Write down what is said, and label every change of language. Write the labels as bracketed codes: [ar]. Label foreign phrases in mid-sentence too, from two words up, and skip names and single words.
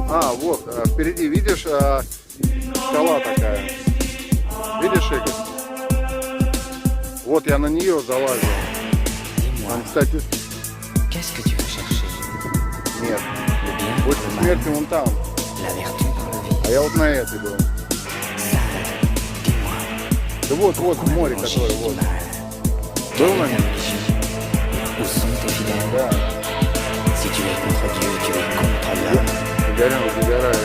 [ru] вот, впереди, видишь, скала такая. Видишь, Игорь? Вот я на нее залазил. Там, кстати... [fr] Qu'est-ce que tu veux chercher? [ru] Нет. [fr] Le bien, [ru] Больше [fr] le mal, [ru] смерти вон там. [fr] la vertu par le vice. [ru] А я вот на этой был. [fr] Dis-moi, [ru] Да вот, вот, в море, [fr] manger [ru] которое [fr] du [ru] вот. [fr] mal? [ru] Был на [fr] Quelle est [ru] нем? [fr] ta religion? Où sont tes fidèles? [ru] Да. [fr] Si tu es contre Dieu, tu es contre l'homme. [ru] Загорел, загорает.